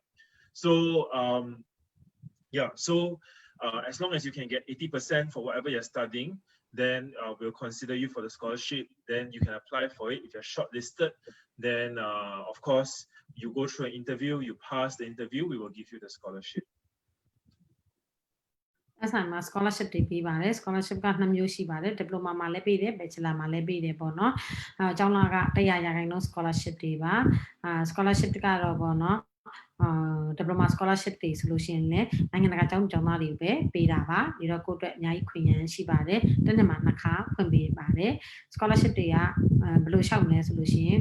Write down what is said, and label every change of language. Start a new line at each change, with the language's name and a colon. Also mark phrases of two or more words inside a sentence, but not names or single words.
English: So as long as you can get 80% for whatever you're studying, then we'll consider you for the scholarship. Then you can apply for it. If you're shortlisted, then of course you go through an interview, you pass the interview, we will give you the scholarship.
Burmese: SIM scholarship တွေပေးပါတယ် scholarship က2မျိုးရှိပါတယ် diploma မှာလည်းပေးတယ် bachelor မှာလည်းပေးတယ်ပေါ့နော်ကျောင်းသားက100% scholarship တွေပါscholarship ကတော့ပေါ့နော်
English: diploma scholarship
Burmese: တွေဆိုလို့ရှိရင်လည်းနိုင်ငံတကာကျောင်း သားတွေကိုပဲပေးတာပါပြီးတော့ကိုယ့်အတွက်အများကြီးခွင့်ရန်ရှိပါတယ်တစ်နှစ်မှာ2ခါဖွင့်ပေးပါတယ် scholarship တွေကဘယ်လိုရှောက်လဲဆိုလို့ရှိရင်